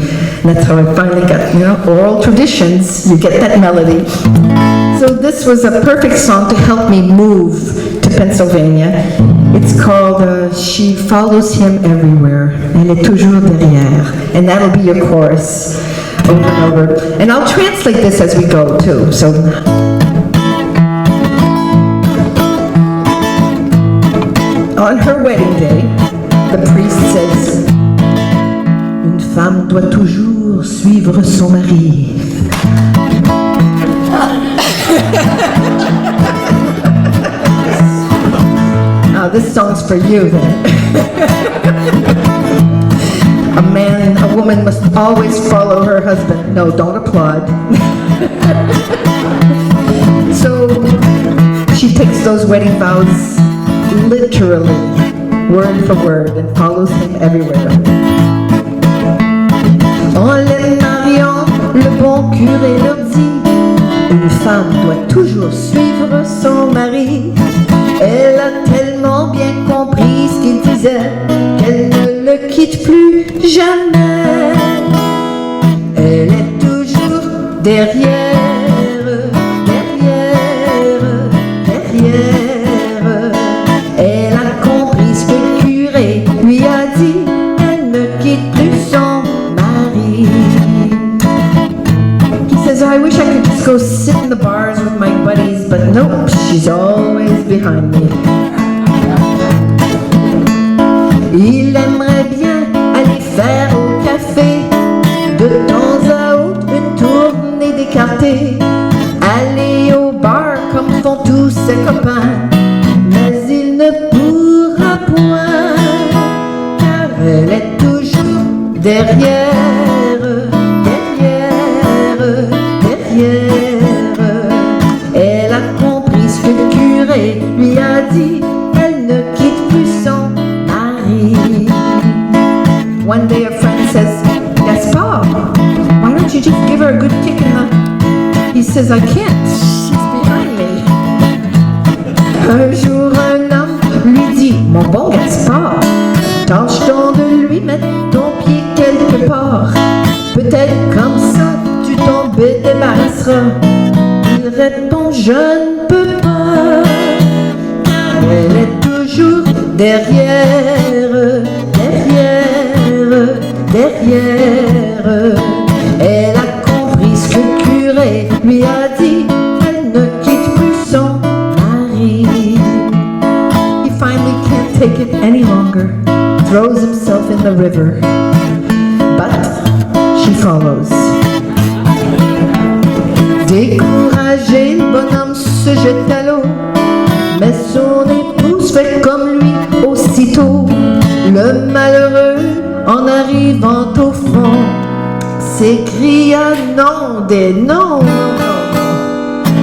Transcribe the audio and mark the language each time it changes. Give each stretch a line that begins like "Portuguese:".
English: And that's how I finally got, oral traditions, you get that melody. So this was a perfect song to help me move to Pennsylvania. It's called She Follows Him Everywhere,
French: Elle est toujours derrière,
English: and that'll be your chorus over and over. And I'll translate this as we go too. So, on her wedding day, the priest says,
French: une femme doit toujours suivre son mari.
English: This song's for you then. A woman must always follow her husband. No, don't applaud. So she takes those wedding vows literally, word for word, and follows him everywhere.
French: En les mariant, le bon curé leur dit, une femme doit toujours suivre son mari. Elle a tellement bien compris ce qu'il disait qu'elle ne le quitte plus jamais. Elle est toujours derrière, derrière, derrière. Elle a compris ce que le curé lui a dit. Elle ne quitte plus son mari.
English: He says, I wish I could just go sit in the bars with my buddies, but nope, she's always behind me.
French: Il aimerait bien aller faire au café, de temps à autre une tournée d'écarté, aller au bar comme font tous ses copains, mais il ne pourra point, car elle est toujours derrière, derrière, derrière. Elle a compris ce que le curé lui a dit, elle ne quitte plus son mari.
English: One day a friend says, Gaspard, why don't you just give her a good kick in the... He says, I can't, she's behind me.
French: Un jour un homme lui dit, mon bon Gaspard, tâche donc de lui mettre ton pied quelque part. Peut-être comme ça tu t'en débarrasseras. Il répond, je ne peux pas, car elle est toujours derrière, derrière, derrière. Elle a compris ce que le curé lui a dit, elle ne quitte plus son mari.
English: He finally can't take it any longer, throws himself in the river, but she follows.
French: Découragé, le bonhomme se jette à l'eau, mais son épouse fait comme lui aussitôt. Le malheureux, en arrivant au fond, s'écria non des non, non, non.